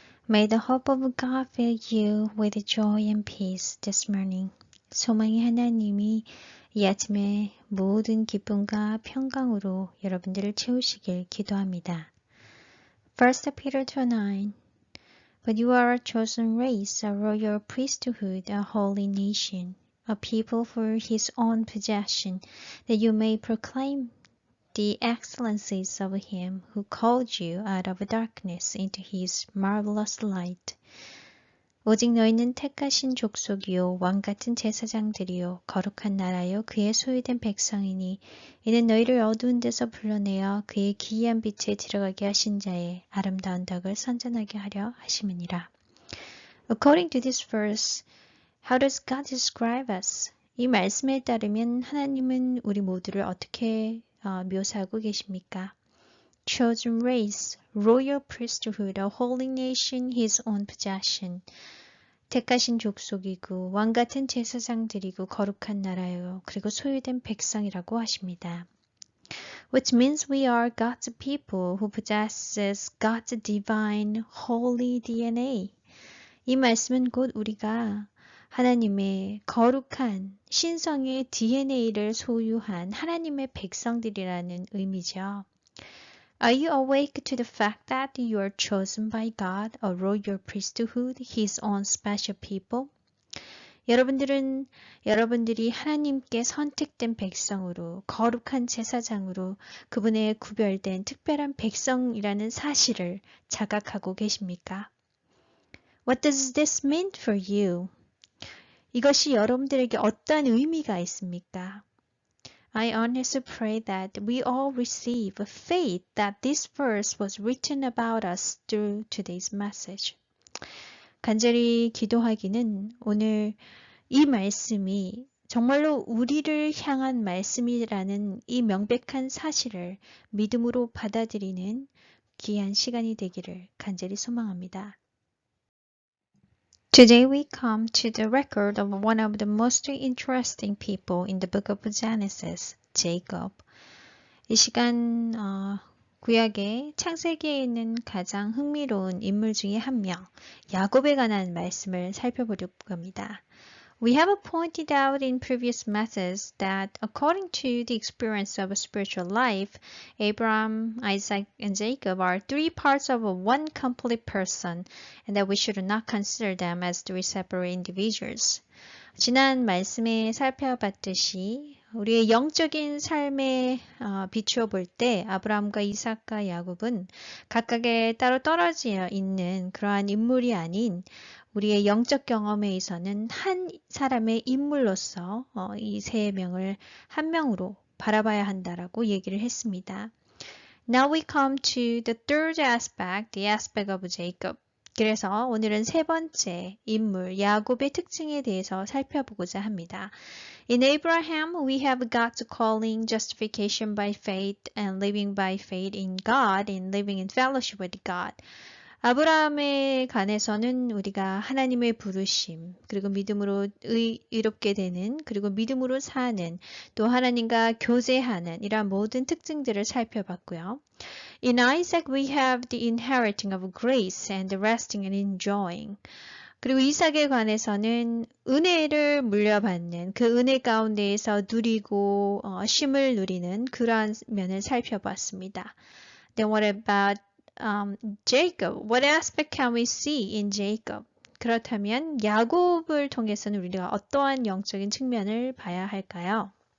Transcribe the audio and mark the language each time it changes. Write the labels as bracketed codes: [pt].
[en] May the hope of God fill you with joy and peace this morning. [ko] 소망의 하나님이 이 아침에 모든 기쁨과 평강으로 여러분들을 채우시길 기도합니다. [en] 1 Peter 2:9 But you are a chosen race, a royal priesthood, a holy nation, a people for his own possession, that you may proclaim the excellencies of him who called you out of darkness into his marvelous light. [ko] 오직 너희는 택하신 족속이요 왕같은 제사장들이요 거룩한 나라요 그의 소유된 백성이니 이는 너희를 어두운 데서 불러내어 그의 기이한 빛에 들어가게 하신 자의 아름다운 덕을 선전하게 하려 하심이니라. [en] According to this verse, how does God describe us? [ko] 이 말씀에 따르면 하나님은 우리 모두를 어떻게 묘사하고 계십니까? [en] Chosen race, royal priesthood, a holy nation, his own possession. [ko] 택하신 족속이고 왕같은 제사장들이고 거룩한 나라요 그리고 소유된 백성이라고 하십니다. [en] Which means we are God's people who possesses God's divine holy DNA. [ko] 이 말씀은 곧 우리가 하나님의 거룩한 신성의 DNA를 소유한 하나님의 백성들이라는 의미죠. [en] Are you awake to the fact that you are chosen by God, a royal priesthood, His own special people? [ko] 여러분들이 하나님께 선택된 백성으로, 거룩한 제사장으로 그분의 구별된 특별한 백성이라는 사실을 자각하고 계십니까? [en] What does this mean for you? [ko] 이것이 여러분들에게 어떤 의미가 있습니까? [en] I honestly pray that we all receive faith that this verse was written about us through today's message. [ko] 간절히 기도하기는 오늘 이 말씀이 정말로 우리를 향한 말씀이라는 이 명백한 사실을 믿음으로 받아들이는 귀한 시간이 되기를 간절히 소망합니다. [en] Today we come to the record of one of the most interesting people in the book of Genesis, Jacob. [ko] 이 시간 구약의 창세기에 있는 가장 흥미로운 인물 중에 한 명, 야곱에 관한 말씀을 살펴보려고 합니다. [en] We have pointed out in previous methods that according to the experience of a spiritual life, Abraham, Isaac, and Jacob are three parts of one complete person, and that we should not consider them as three separate individuals. [ko] 지난 말씀에 살펴봤듯이 우리의 영적인 삶에 비추어 볼 때 아브라함과 이삭과 야곱은 각각의 따로 떨어져 있는 그러한 인물이 아닌 우리의 영적 경험에 있어서는 한 사람의 인물로서 이 세 명을 한 명으로 바라봐야 한다라고 얘기를 했습니다. [en] Now we come to the third aspect, the aspect of Jacob. [ko] 그래서 오늘은 세 번째 인물 야곱의 특징에 대해서 살펴보고자 합니다. [en] In Abraham, we have God's calling, justification by faith, and living by faith in God, and living in fellowship with God. [ko] 아브라함에 관해서는 우리가 하나님의 부르심, 그리고 믿음으로 의롭게 되는, 그리고 믿음으로 사는, 또 하나님과 교제하는 이러한 모든 특징들을 살펴봤고요. [en] In Isaac, we have the inheriting of grace and the resting and enjoying. [ko] 그리고 이삭에 관해서는 은혜를 물려받는 그 은혜 가운데에서 누리고 쉼을 누리는 그러한 면을 살펴봤습니다. [en] Then what about Jacob? What aspect can we see in Jacob? [ko] 그렇다면 야곱을 통해서는 우리가 어떠한 영적인 측면을 봐야 할까요?